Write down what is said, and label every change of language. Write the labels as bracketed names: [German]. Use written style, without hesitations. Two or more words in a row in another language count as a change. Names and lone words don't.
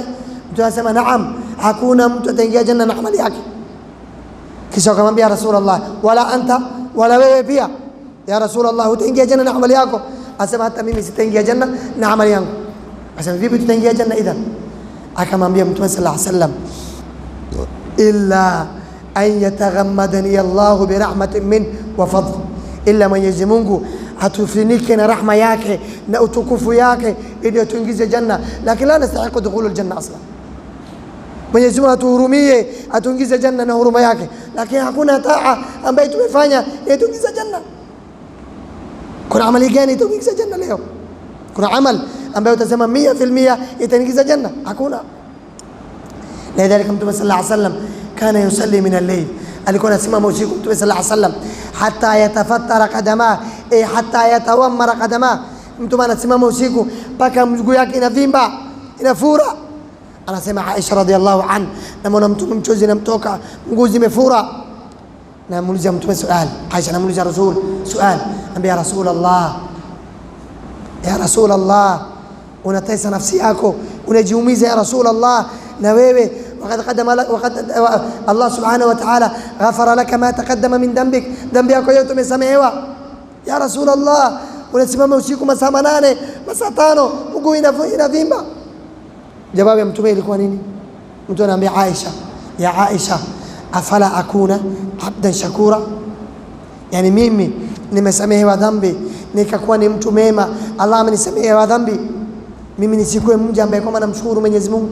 [Swahili] Mtume anasema naam, hakuna mtu ataingia janna na amali yake. Kisha akamwambia Rasulullah, [Arabic] ولا أنت, [Swahili] wala wewe pia [Arabic] يا رسول الله [Swahili] utaingia janna na amali yako? Asema hata mimi sitaingia janna na amali yangu. Asema vipi tutaingia janna idhan? Akamwambia Mtume [Arabic] صلى الله عليه وسلم, إلا أن يتغمدني الله برحمة من وفضل, [Swahili] illa Mwenyezi Mungu atufinike na rahma yake na utukufu yake ili tuingize janna, lakini [Arabic] لا نستحق دخول الجنة أصلا. [Swahili] Mwenyezi Mungu atuhurumie atuingize janna na huruma yake, lakini hakuna taa ambayo tumefanya ili tuingize janna. Kuna amali gani itaingiza janna leo? Kuna amal ambayo utasema 100% itaingiza janna? Hakuna. Lidhalika Mtume [Arabic] صلى الله عليه وسلم كان يصلي من الليل, [Swahili] alikuwa anasimama usiku Mtume [Arabic] صلى الله عليه وسلم حتى تتفطر قدماه حتى تتورم قدماه. [Swahili] Mtume anasimama usiku mpaka mguu yake inavimba, inafura. Anasema Aisha [Arabic] رضي الله عنها, [Swahili] namwona Mtume mchozi namtoka, mguu zimefura. Namuuliza Mtume swali, Aisha namuuliza Rasul swali, ambia Rasulullah, [Arabic] يا رسول الله, [Swahili] unatesa nafsi yako, unajiumiza [Arabic] يا رسول الله, [Swahili] na wewe [Arabic] وقد الله سبحانه وتعالى غفر لك ما تقدم من ذنبك, [Swahili] dhambi yako yote umesamehewa [Arabic] يا رسول الله, [Swahili] unasimama usiku masaa 8 masaa 5 mguu inavimba. Jawabu ya Mtume ilikuwa nini? Mtume anaambia Aisha, [Arabic] يا عائشة أفلا أكون عبدا شكورا, [Swahili] yani mimi nimesamehewa dhambi nikakuwa ni mtu mema, Allah amenisamehewa dhambi, mimi nisikuwe mja ambaye kwamba namshukuru Mwenyezi Mungu?